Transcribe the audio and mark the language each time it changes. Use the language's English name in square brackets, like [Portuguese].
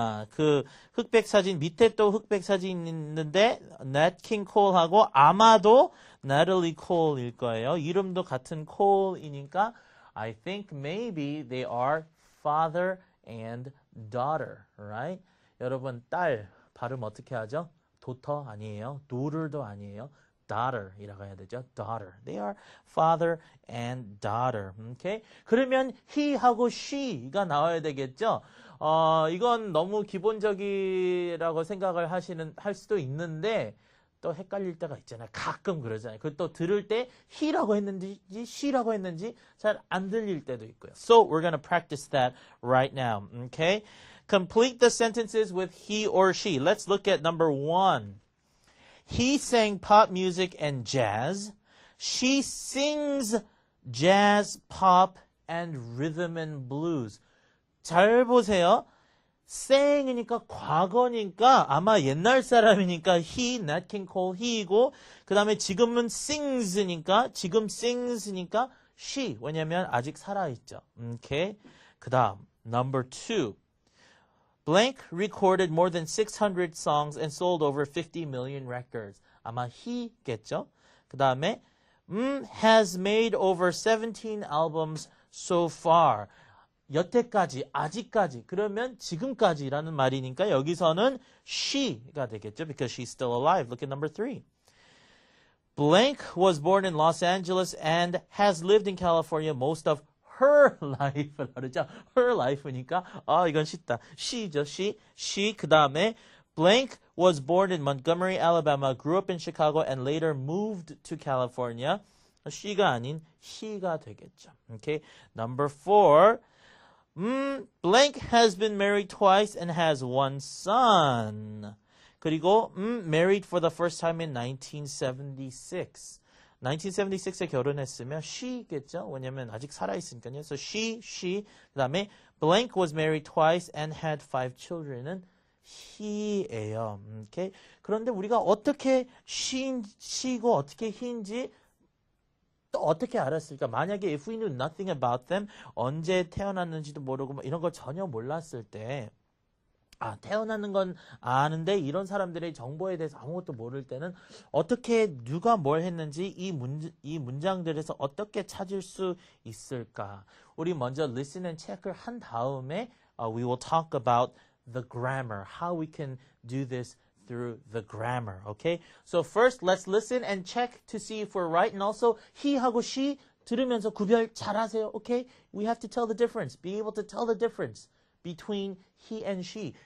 [Korean] 그 흑백 사진, 밑에 또 흑백 사진 있는데, Nat King Cole하고 아마도 Natalie Cole일 거예요. 이름도 같은 Cole이니까, [English] I think maybe they are father and daughter. Right? [Korean] 여러분, 딸, 발음 어떻게 하죠? daughter 아니에요. daughter도 아니에요. daughter이라고 해야 되죠. [English] daughter. They are father and daughter. Okay? [Korean] 그러면 he하고 she가 나와야 되겠죠. 이건 너무 기본적이라고 생각을 할 수도 있는데 또 헷갈릴 때가 있잖아요. 가끔 그러잖아요. 그 또 들을 때 he라고 했는지 she라고 했는지 잘 안 들릴 때도 있고요. [English] So we're going to practice that right now. Okay? Complete the sentences with he or she. Let's look at number 1. He sang pop music and jazz. She sings jazz, pop, and rhythm and blues. [Korean] 잘 보세요. sing이니까 과거니까 아마 옛날 사람이니까 he, Nat King Cole, he이고 그 다음에 지금은 지금 sings니까 she. 왜냐면 아직 살아있죠. Okay? 그 다음, number 2. [English] Blank recorded more than 600 songs and sold over 50 million records. [Korean] 아마 he겠죠? 그 다음에 [English] has made over 17 albums so far. [Korean] 여태까지, 아직까지, 그러면 지금까지라는 말이니까 여기서는 she가 되겠죠? [English] Because she's still alive. Look at number 3. Blank was born in Los Angeles and has lived in California most of her life. [Korean] her life니까 이건 쉽다. she죠. [English] she [Korean] 그 다음에 [English] blank was born in Montgomery, Alabama, grew up in Chicago, and later moved to California. [Korean] she가 아닌 he가 되겠죠. [English] Okay. Number 4. blank has been married twice and has one son. [Korean] 그리고 [English] married for the first time in 1976. [Korean] 1976에 결혼했으면 she겠죠. 왜냐면 아직 살아있으니까요. [English] So she. [Korean] 그 다음에 [English] blank was married twice and had 5 children은 he예요. Okay? [Korean] 그런데 우리가 어떻게 she고 어떻게 he인지 또 어떻게 알았을까? 만약에 [English] if we knew nothing about them, [Korean] 언제 태어났는지도 모르고 뭐 이런 걸 전혀 몰랐을 때 태어나는 건 아는데 이런 사람들의 정보에 대해서 아무것도 모를 때는 어떻게 누가 뭘 했는지 이 문장들에서 어떻게 찾을 수 있을까? 우리 먼저 [English] listen and check [Korean] 을 한 다음에 [English] we will talk about the grammar, how we can do this through the grammar, okay? So first, let's listen and check to see if we're right. And also, [Korean] he하고 she 들으면서 구별 잘하세요, [English] okay? We have to tell the difference, be able to tell the difference between he and she.